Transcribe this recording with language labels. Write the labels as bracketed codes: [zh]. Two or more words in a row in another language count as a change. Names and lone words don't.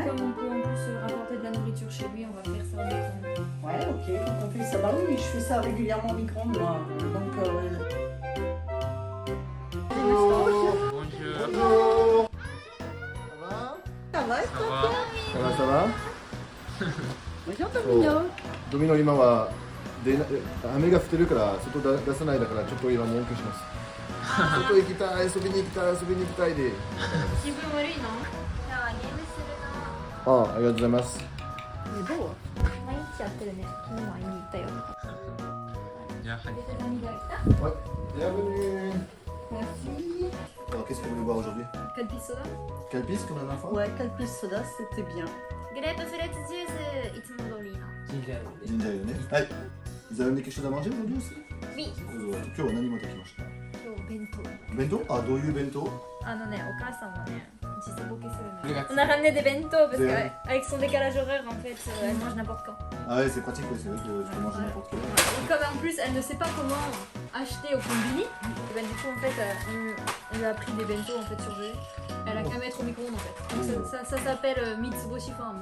[fr] comme on peut en plus rapporter de la nourriture chez lui, on va faire ça au micro-ondes. Ouais, ok, donc on fait ça. Bah oui, je fais ça régulièrement au micro-ondes, moi. Donc, Bonjour. Ça va? Ça va Bonjour, [ja] ドミノ今は雨が降ってるから外出さないだからちょっと今文句します外行きたい遊びに行きたい遊びに行きたいで気分悪いの？じゃあ、ゲームするな。ありがとうございます [fr] Il est beau. [ja] 毎日やってるね。昨日も会いに行ったよ。じゃあはい何が来た？ [fr] Ouais, bienvenue Merci. Alors qu'est-ce que vous voulez boire aujourd'hui Calpis soda? Calpis comme la dernière fois Ouais, Calpis soda, c'était bien. [ja] グレープフルーツジュース、いつも通りの。ジンジャーエールねはい [fr] Vous avez amené quelque chose à manger aujourd'hui aussi [ja] み、今日は何持ってきました今日弁当。弁当あ、どういう弁当お母さんもね、時差ボケするの。 [fr] Regarde. On a ramené des bento parce Des- qu'avec son décalage horaire, en fait, elle mange n'importe quand. Ah ouais, c'est pratique, ouais, c'est vrai que je peux manger n'importe quelle heure. Et comme en plus, elle ne sait pas comment acheté au combini. Et ben, du coup, en fait, on lui a pris des bento en fait surgelés. Elle a qu'à mettre au micro-ondes en fait. Donc, ça s'appelle Mitsuboshi Farm.